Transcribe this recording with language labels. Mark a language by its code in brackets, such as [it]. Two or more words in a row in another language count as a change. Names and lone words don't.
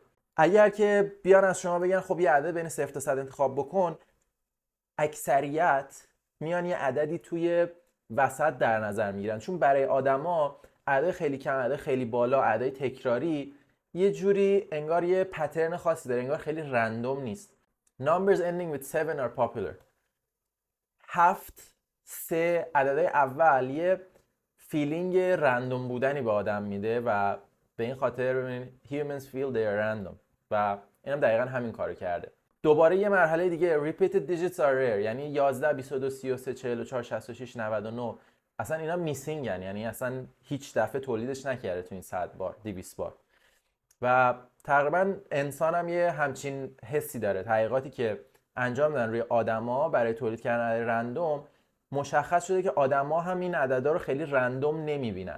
[fa] اگر که بیان از شما بگن خب یه عدد بین 0 تا 100 انتخاب بکن، اکثریت میان یه عددی توی وسط در نظر میگیرن، چون برای آدما عدد خیلی کم، عدد خیلی بالا، عدد تکراری یه جوری انگار یه پترن خاصی داره، انگار خیلی رندوم نیست. [en] Numbers ending with 7 are popular. [fa] 7 3 عددهای اول یه فیلینگ رندوم بودنی به آدم میده و به این خاطر ببینید [en] humans feel they are random [fa] و اینم دقیقا همین کارو کرده. دوباره یه مرحله دیگه [en] repeated digits are rare، [fa] یعنی 11 22 33 44 66 99 اصلا اینا میسینگ، یعنی اصلا هیچ دفعه تولیدش نکرده تو این 100 بار 200 بار. و تقریبا انسان هم یه همچین حسی داره. تحقیقاتی که انجام دادن روی آدما برای تولید کردن عدد رندوم مشخص شده که آدما هم این عددا رو خیلی رندوم نمیبینن.